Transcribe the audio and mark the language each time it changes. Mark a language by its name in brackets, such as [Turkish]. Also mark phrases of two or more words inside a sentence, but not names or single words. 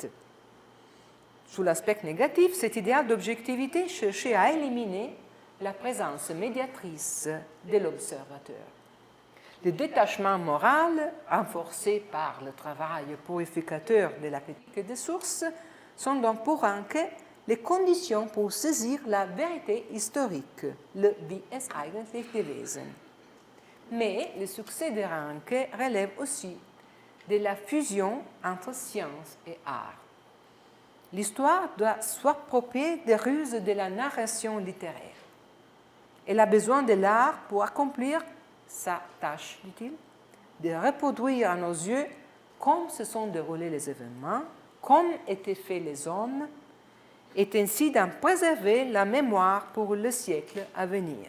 [French] Sous l'aspect négatif, cet idéal d'objectivité cherchait à éliminer la présence médiatrice de l'observateur. Le détachement moral, renforcé par le travail purificateur de la critique des sources, sont donc pour Ranke les conditions pour saisir la vérité historique, le [German] Wie es eigentlich gewesen. [French] Mais le succès de Ranke relève aussi de la fusion entre science et art. L'histoire doit s'approprier des ruses de la narration littéraire. Elle a besoin de l'art pour accomplir sa tâche, dit-il, de reproduire à nos yeux comme se sont déroulés les événements, comme étaient faits les hommes, et ainsi d'en préserver la mémoire pour le siècle à venir.